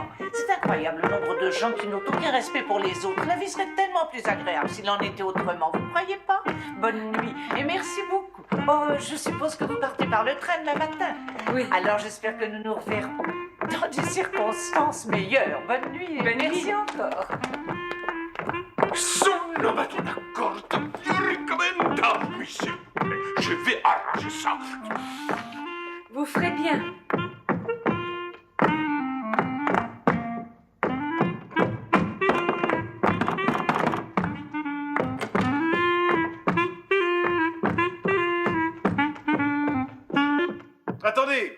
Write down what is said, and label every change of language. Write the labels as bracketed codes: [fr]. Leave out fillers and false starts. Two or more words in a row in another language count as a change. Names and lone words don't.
[fr] C'est incroyable le nombre de gens qui n'ont aucun respect pour les autres. La vie serait tellement plus agréable s'il en était autrement. Vous ne croyez pas? Bonne nuit et merci beaucoup. Oh, je suppose que vous partez par le train demain matin. Oui. Alors j'espère que nous nous reverrons dans des circonstances meilleures. Bonne nuit et merci encore. [it] Sono una corta ricomenda, [fr] monsieur. Je vais arranger ça. Vous ferez bien. Attendez!